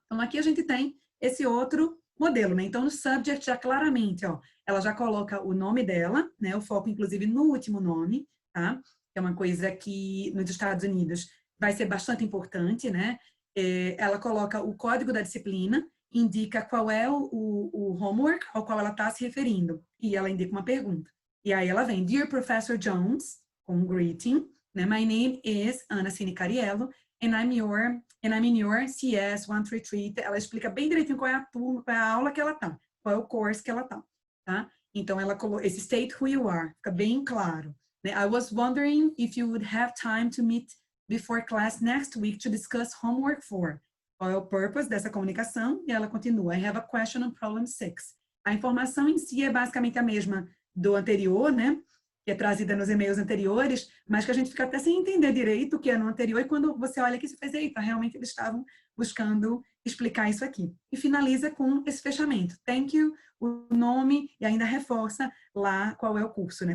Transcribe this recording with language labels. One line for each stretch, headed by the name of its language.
Portuguese: Então, aqui a gente tem esse outro modelo, né? Então, no subject, já claramente, ó, ela já coloca o nome dela, né? O foco, inclusive, no último nome, tá? Que é uma coisa que, nos Estados Unidos, vai ser bastante importante, né? Ela coloca o código da disciplina, indica qual é o homework ao qual ela está se referindo, e ela indica uma pergunta. E aí ela vem,
English: Dear Professor Jones,
Portuguese: com greeting, né?
English: My name is Ana Cine Cariello, and I'm in your CS 133.
Portuguese: Ela explica bem direitinho qual é a turma, qual é a aula que ela tá, qual é o course que ela tá? Então ela colocou esse
English: state who you are,
Portuguese: fica bem claro. Né?
English: I was wondering if you would have time to meet before class next week to discuss homework 4.
Portuguese: Qual é o purpose dessa comunicação? E ela continua,
English: I have a question on problem 6.
Portuguese: A informação em si é basicamente a mesma do anterior, né? Que é trazida nos e-mails anteriores, mas que a gente fica até sem entender direito o que é no anterior, e quando você olha aqui, você faz, eita, realmente eles estavam buscando explicar isso aqui. E finaliza com esse fechamento.
English: Thank you,
Portuguese: o nome, e ainda reforça lá qual é o curso, né?